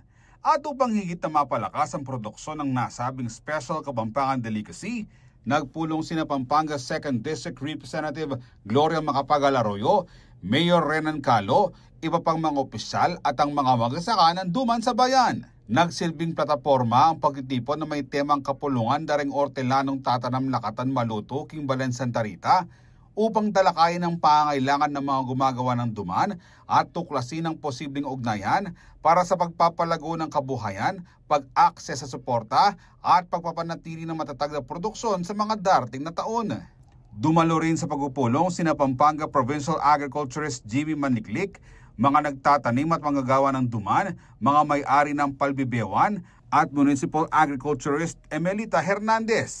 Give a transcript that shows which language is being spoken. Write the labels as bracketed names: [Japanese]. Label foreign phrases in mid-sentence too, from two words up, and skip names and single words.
[Filipino] At upang higit na mapalakas ang produksyon ng nasabing [English] Special Kapampangan Delicacy, [Filipino] nagpulong sina Pampanga 2nd District Representative Gloria Macapagal-Arroyo, Mayor Renan Calo, iba pang mga opisyal at ang mga magsasaka ng Duman sa bayan. Nagsilbing plataporma ang pagtitipon na may temang [Pampanga] kapulungan daring ortelanong tatanam lakatan maluto king Balen [Filipino] Santa Rita upang talakayin ang pangangailangan ng mga gumagawa ng duman at tuklasin ang posibleng ugnayan para sa pagpapalago ng kabuhayan, pag-akses sa suporta at pagpapanatili ng matatag na produksyon sa mga darating na taon. Dumalo rin sa pagpupulong sina Pampanga Provincial Agriculturist Jimmy Maniklik, mga nagtatanim at manggagawa ng duman, mga may-ari ng palbibewan at Municipal Agriculturist Emelita Hernandez.